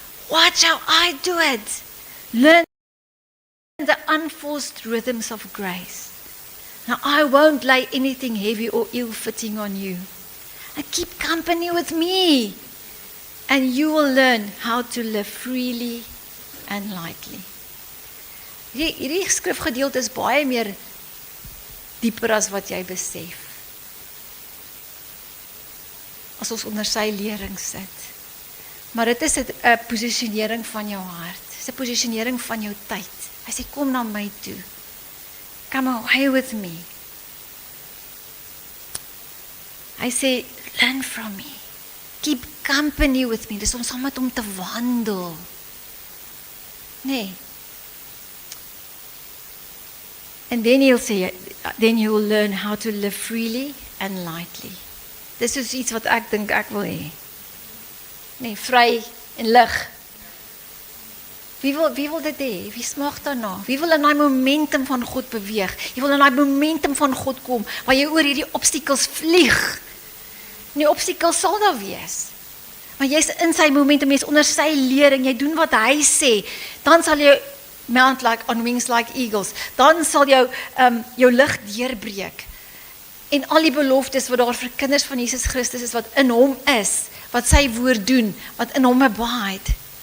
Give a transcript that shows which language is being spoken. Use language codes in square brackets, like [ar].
[en] Watch how I do it. Learn the unforced rhythms of grace. Now, I won't lay anything heavy or ill-fitting on you. And keep company with me, and you will learn how to live freely and lightly. [af] Hierdie skrifgedeelte is baie meer dieper as wat jy besef. As ons onder sy lering sit. Maar dit is 'n posisionering van jou hart. Dit is 'n posisionering van jou tyd. Hy sê, kom na my toe. [en] Come away with me. [af] Hy sê, [en] learn from me. Keep company with me. [af] Dis om saam met hom te wandel. Nee. [en] And then he'll say, then you will learn how to live freely and lightly. [af] Dis is iets wat ek dink ek wil hê. Nee, vry en lig. Wie wil dit hê? Wie smag daarna? Wie wil in daai momentum van God beweeg? Jy wil in daai momentum van God kom, waar jy oor hierdie obstakels vlieg. Die obstakels sal daar wees. Maar jy's in sy momentum, jy's onder sy lering, jy doen wat hy sê, dan sal jy [en] mount like on wings like eagles. [af] Dan sal jou lig deurbreek. En al die beloftes wat daar vir kinders van Jesus Christus is, wat in hom is, wat sy woord doen, wat in hom abide.